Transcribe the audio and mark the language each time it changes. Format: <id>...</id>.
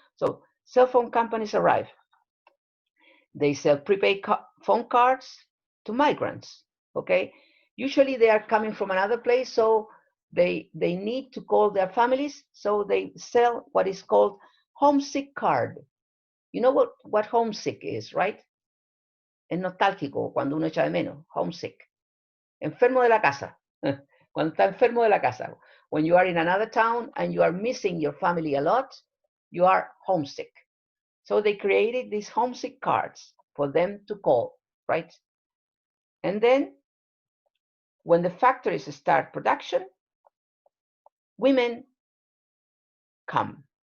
<en>So cell phone companies arrive. They sell prepaid phone cards to migrants. Okay, usually they are coming from another place, so they need to call their families. So they sell what is called homesick card. You know what homesick is, right?</en> <es>Es nostálgico cuando uno echa de menos. Homesick. Enfermo de la casa. Cuando está enfermo de la casa.</es> <en>When you are in another town and you are missing your family a lot, you are homesick. So they created these homesick cards for them to call, right? And then when the factories start production, women come.</en>